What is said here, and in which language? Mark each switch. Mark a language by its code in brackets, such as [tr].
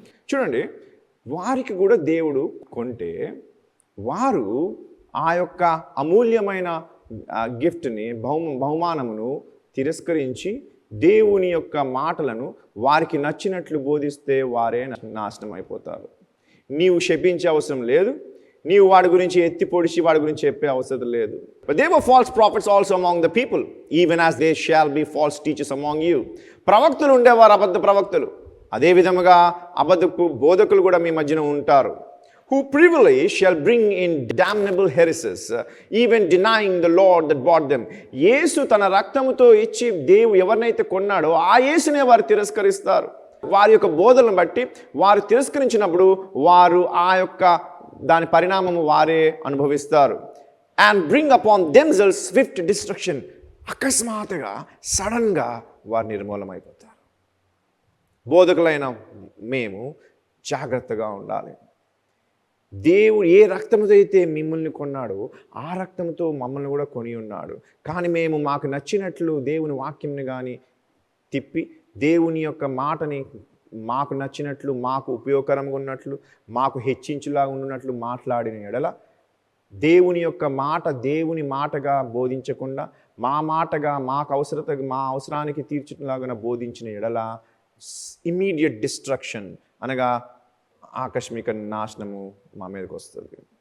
[te] చూడండి, వారికి కూడా దేవుడు కొంటే వారు ఆ యొక్క అమూల్యమైన గిఫ్ట్ని బహుమానమును తిరస్కరించి దేవుని యొక్క మాటలను వారికి నచ్చినట్లు బోధిస్తే వారే నాశనం అయిపోతారు. నీవు శపించే అవసరం లేదు, నీవు వాడి గురించి ఎత్తి పొడిచి వాడి గురించి చెప్పే అవసరం లేదు. [en] But there were false prophets also among the people, even as there shall be false teachers among you. [te] ప్రవక్తలు ఉండేవారు, అబద్ధ ప్రవక్తలు. అదే విధముగా అబద్ధ బోధకులు కూడా మీ మధ్యన ఉంటారు. [en] Who privily shall bring in damnable heresies, even denying the Lord that bought them. [te] యేసు తన రక్తముతో ఇచ్చి ఎవరినైతే కొన్నాడో ఆ యేసునే వారు తిరస్కరిస్తారు. వారి యొక్క బోధనను బట్టి వారు తిరస్కరించినప్పుడు వారు ఆ యొక్క దాని పరిణామము వారే అనుభవిస్తారు. [en] And bring upon themselves swift destruction. [te] అకస్మాత్తుగా సడన్గా వారు నిర్మూలమైపోతారు. బోధకులైన మేము జాగ్రత్తగా ఉండాలి. దేవుడు ఏ రక్తంతో అయితే మిమ్మల్ని కొన్నాడో ఆ రక్తంతో మమ్మల్ని కూడా కొని ఉన్నాడు. కానీ మేము మాకు నచ్చినట్లు దేవుని వాక్యంని కానీ తిప్పి దేవుని యొక్క మాటని మాకు నచ్చినట్లు, మాకు ఉపయోగకరంగా ఉన్నట్లు, మాకు హెచ్చించులాగా ఉన్నట్లు మాట్లాడిన ఎడల, దేవుని యొక్క మాట దేవుని మాటగా బోధించకుండా మా మాటగా మా అవసరానికి తీర్చులాగా బోధించిన ఎడల [en] immediate destruction [te] అనగా ఆకస్మిక నాశనము మా మీదకి వస్తుంది.